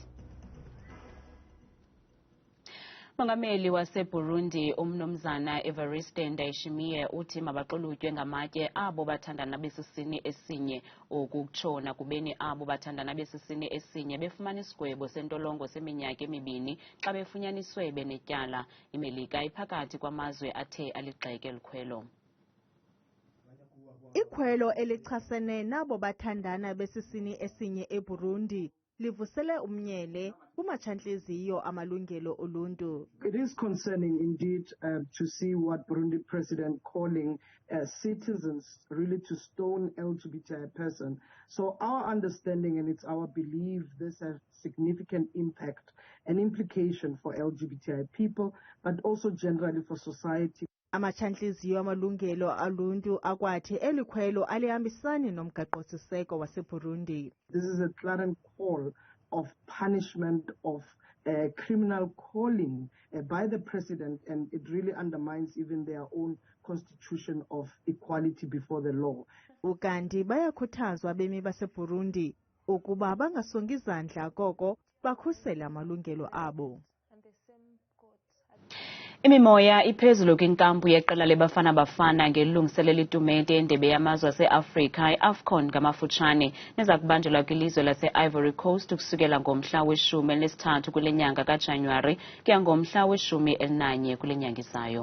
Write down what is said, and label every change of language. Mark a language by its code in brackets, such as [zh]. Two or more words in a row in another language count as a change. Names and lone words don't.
[xh] Mongameli waseBurundi umnumzana Evariste Ndayishimiye uthi mabaxolutywe ngamatye abo bathandana besisini esinye okutshona kubeni abo bathandana besisini esinye befumana isigwebo sentolongo seminyaka emibini xa befunyaniswe benetyala. iMelika iphakathi kwamazwe athe aligxeke elikhwelo. Ikhwelo elichasene nabo bathandana besisini esinye eBurundi livusele umnyele kumatshantliziyo amalungelo oluntu. [en] It is concerning indeed to see what Burundi president calling citizens really to stone LGBTI person. So our understanding and it's our belief this has significant impact and implication for LGBTI people, but also generally for society. [xh] Amachantliziyo amalungelo aluntu akwathi elikhwelo alihambisani nomgaqo-siseko waseBurundi. [en] This is a clarion call of punishment of criminal calling by the president, and it really undermines even their own constitution of equality before the law. [xh] Ukanti bayakhuthazwa bemi baseBurundi ukuba bangasongi izandla koko bakhusele amalungelo abo. Imimoya iphezulu kwinkampu yeqela lebafana Bafana ngelungiselelo itumente endebe yamazwe aseAfrika iAfcon ngamafutshane neza kubanjelwa kwilizwe lase-Ivory Coast ukusukela ngomhla we-13 kule nyanga kaJanuwari kuya ngomhla we-11 kule nyanga izayo.